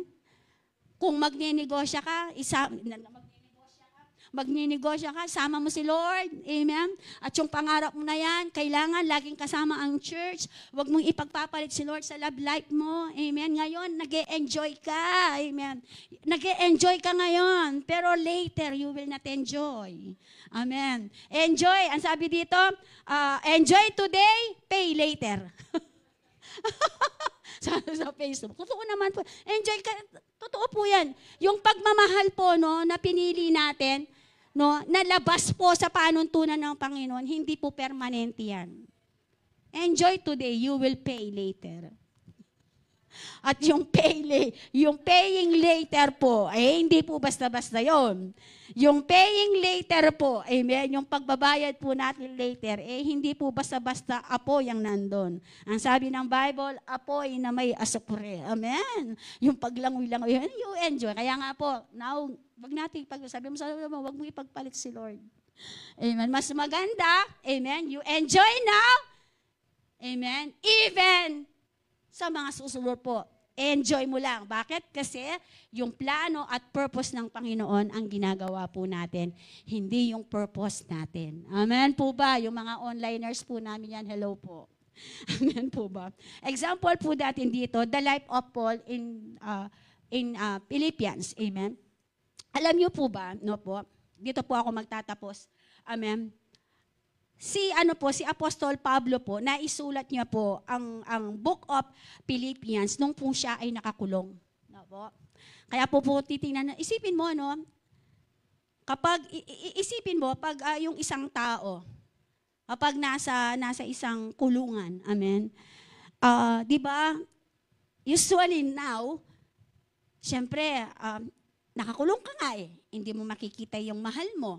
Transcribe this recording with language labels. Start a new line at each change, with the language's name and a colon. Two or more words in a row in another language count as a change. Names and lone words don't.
Filipino: Kung magninegosya ka, magninegosya ka, sama mo si Lord. Amen? At yung pangarap mo na yan, kailangan laging kasama ang church. Huwag mong ipagpapalit si Lord sa love life mo. Amen? Ngayon, nag-e-enjoy ka. Amen? Nag-e-enjoy ka ngayon.
English: Pero later, you will not enjoy.
Filipino: Amen? Enjoy. Ang sabi dito,
English: enjoy today, pay later.
Filipino: sa Facebook. Totoo naman po. Enjoy ka. Totoo po yan. Yung pagmamahal po, no, na pinili natin, no, nalabas po sa panuntunan ng Panginoon, hindi po permanente yan.
English: Enjoy today, you will pay later.
Filipino: At yung
English: paying later
Filipino: po, hindi po basta-basta yon. Yung
English: paying later
Filipino: po, amen, yung pagbabayad po natin later, hindi po basta-basta apoy ang nandun. Ang sabi ng Bible, apoy na may asupre. Amen. Yung paglangoy-langoy,
English: you enjoy.
Filipino: Kaya nga po, now, wag natin sabi mo sa wag mo ipagpalit si Lord. Amen. Mas maganda, amen,
English: you enjoy now,
Filipino: amen, even sa mga susunod po, enjoy mo lang. Bakit? Kasi yung plano at purpose ng Panginoon ang ginagawa po natin, hindi yung purpose natin. Amen po ba? Yung mga onliners po namin yan, hello po. Amen po ba? Example po natin dito,
English: the life of Paul in Philippians. Amen?
Filipino: Alam niyo po ba, no po, dito po ako magtatapos. Amen? Si Apostol Pablo po, naisulat niya po ang Book of Philippians nung po siya ay nakakulong. No po? Kaya po titingnan, isipin mo, no? Isipin mo, pag yung isang tao, kapag nasa isang kulungan, amen, di ba,
English: usually now,
Filipino: siyempre, nakakulong ka nga hindi mo makikita yung mahal mo.